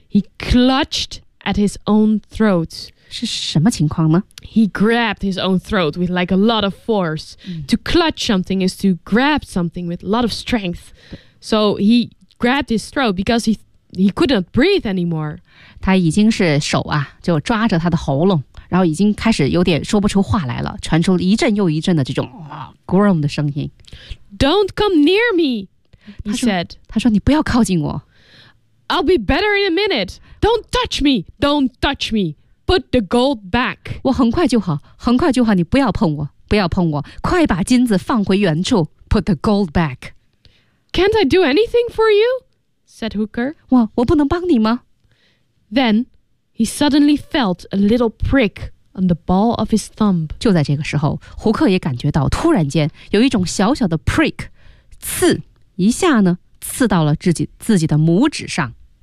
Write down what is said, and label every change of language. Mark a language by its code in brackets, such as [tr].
[en] He clutched at his own throat [zh] 是什么情况呢 [en] He grabbed his own throat with like a lot of force.、嗯、to clutch something is to grab something with a lot of strength. So he grabbed his throat because he couldn't breathe anymore. [zh] 他已经是手啊就抓着他的喉咙然后已经开始有点说不出话来了传出一阵又一阵的这种、groan 的声音。 [en] Don't come near me, he said. [zh] 他说你不要靠近我。 [en] I'll be better in a minute. Don't touch me, don't touch me. Put the gold back. [zh] 我很快就好，很快就好。你不要碰我，不要碰我。快把金子放回原处。 [en] Put the gold back. Can't I do anything for you? Said Hooker. [zh] 我不能帮你吗？ [en] Then he suddenly felt a little prick on the ball of his thumb. [zh] 就在这个时候，胡克也感觉到突然间有一种小小的 prick， 刺一下呢，刺到了自己的拇指上。